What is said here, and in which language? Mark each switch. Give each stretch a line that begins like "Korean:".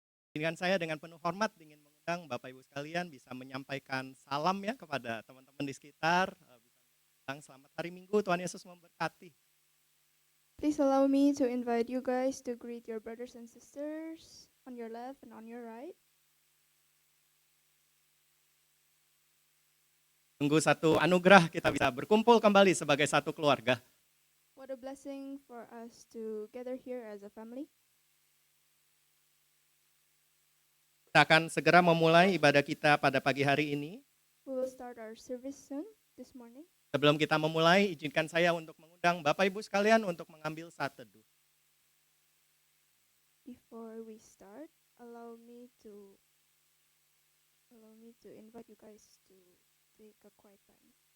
Indonesian: Dengan saya dengan penuh hormat ingin mengundang Bapak Ibu sekalian bisa menyampaikan salam ya kepada teman-teman di sekitar. Bisa bilang selamat hari Minggu, Tuhan Yesus memberkati.
English: Please allow me to invite you guys to greet your brothers and sisters on your left and on your right.
Indonesian: Tunggu satu anugerah kita bisa berkumpul kembali sebagai satu keluarga.
English: What a blessing for us to gather here as a family.
Indonesian: Kita akan segera memulai ibadah kita pada pagi hari ini.
English: We will start our service soon this morning.
Indonesian: Sebelum kita memulai, izinkan saya untuk mengundang Bapak Ibu sekalian untuk mengambil saat teduh.
English: Before we start, allow me to invite you guys to take a quiet time.